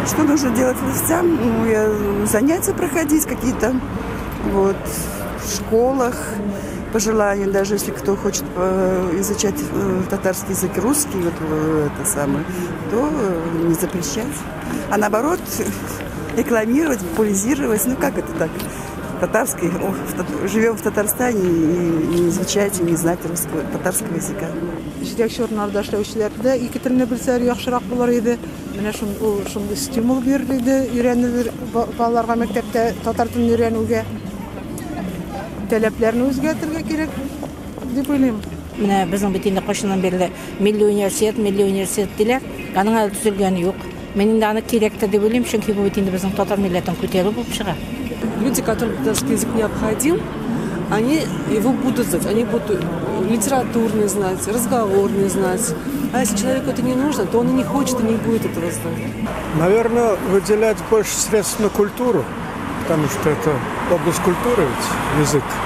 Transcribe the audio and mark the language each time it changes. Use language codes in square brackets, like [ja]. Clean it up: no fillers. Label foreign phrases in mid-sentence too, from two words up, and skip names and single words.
[ru] Что нужно делать властям? Ну, занятия проходить какие-то вот, в школах, по желанию, даже если кто хочет изучать татарский язык и русский, вот, это самое, то не запрещать. А наоборот, рекламировать, популяризировать, ну как это так? Татарский, живем в Татарстане и не изучать, и не знать русского, татарского языка. [tt] Җитәкче орыннарда эшләүчеләрдә ике телне белсәләр яхшырак булыр иде. Менә шундый стимул бирелде, өйрәнелер балаларга мәктәптә татар телен өйрәнүгә. Таләпләрне үзгәртергә кирәк дип уйлыйм. Менә безнең бит инде кайчаннан бирле милли университет диләр. Аның әле төзелгәне юк. Мен инде аны кирәктер дип уйлыйм, чөнки бу бит инде безнең татар милләтен күтәрү булып чыга. [ru] Люди, которым татарский язык необходим, они его будут знать. Они будут литературный знать, разговорный знать. А если человеку это не нужно, то он и не хочет, и не будет этого знать. Наверное, выделять больше средств на культуру, потому что это область культуры, ведь язык.